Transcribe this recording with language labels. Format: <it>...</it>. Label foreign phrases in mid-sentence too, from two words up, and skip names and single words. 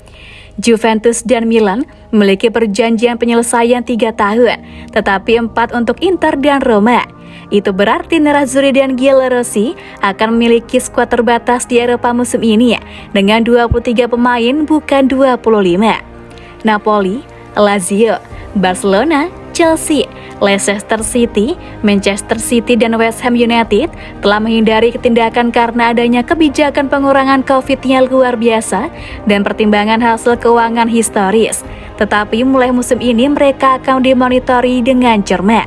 <id>Juventus dan Milan memiliki perjanjian penyelesaian 3 tahun, tetapi 4 untuk Inter dan Roma. Itu berarti Nerazzurri dan Giallorossi akan memiliki skuad terbatas di Eropa musim ini dengan 23 pemain bukan 25. Napoli, Lazio, Barcelona, Chelsea, Leicester City, Manchester City, dan West Ham United telah menghindari ketindakan karena adanya kebijakan pengurangan COVID yang luar biasa dan pertimbangan hasil keuangan historis. Tetapi mulai musim ini mereka akan dimonitori dengan cermat.</id>